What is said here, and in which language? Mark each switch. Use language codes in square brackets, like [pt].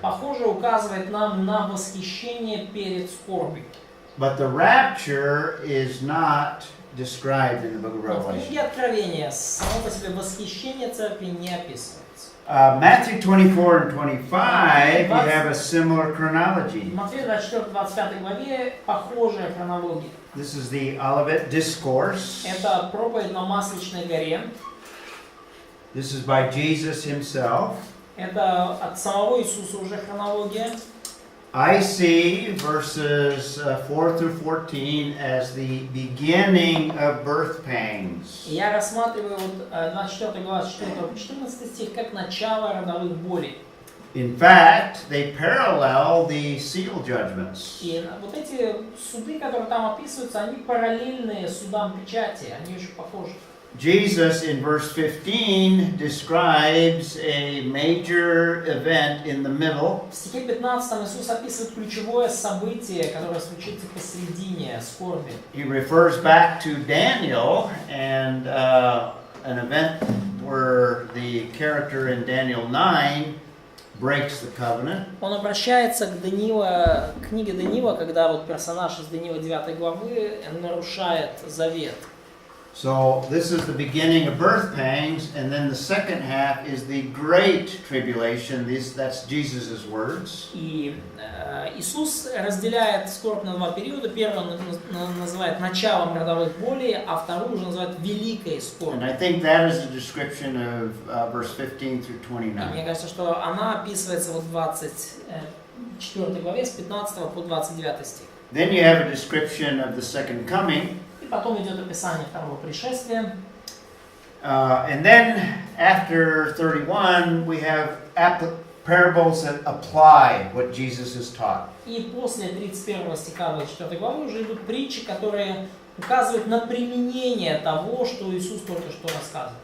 [ru] похоже указывает нам на восхищение перед скорбью. [en] But the rapture is not described in the book of [ru] Но в [en] Revelation. [ru] книге Откровения само по себе восхищение церкви не описывается. [en] Matthew 24 and 25, we have a similar chronology. [ru] В Матфея 24-25 главе похожая хронология. [en] This is the Olivet Discourse. [ru] Это проповедь на Масличной горе. [en] This is by Jesus himself. [ru] Это от самого Иисуса уже хронология. [en] I see verses 4 through 14 as the beginning of birth pangs. [ru] И я рассматриваю вот 24 глава 4 по 14 стих как начало родовых болей. [en] In fact, they parallel the seal judgments. [ru] И вот эти суды, которые там описываются, они параллельны судам печати, они очень похожи. [en] Jesus in verse 15 describes a major event in the middle. [ru] В стихе 15 Иисус описывает ключевое событие, которое случится посередине скорби. [en] He refers back to Daniel and an event where the character in Daniel 9 breaks the covenant. [ru] Он обращается к Даниила, к книге Даниила, когда вот персонаж из Даниила 9 главы нарушает завет. [en] So this is the beginning of birth pangs, and then the second half is the great tribulation. That's Jesus' words. [ru] И Иисус разделяет скорбь на два периода. Первый он называет началом родовых болей, а второй уже называет великой скорбью. [en] And I think that is a description of verse 15 through [ru] И [en] 29. [ru] мне кажется, что она описывается вот в 24 главе с 15 по 29 стих. [en] Then you have a description of the second coming. [ru] И потом идет описание второго пришествия. [en] And then after 31, we have parables that apply what Jesus has taught. [ru] И после 31 стиха 24 главы уже идут притчи, которые указывают на применение того, что Иисус только что рассказывал.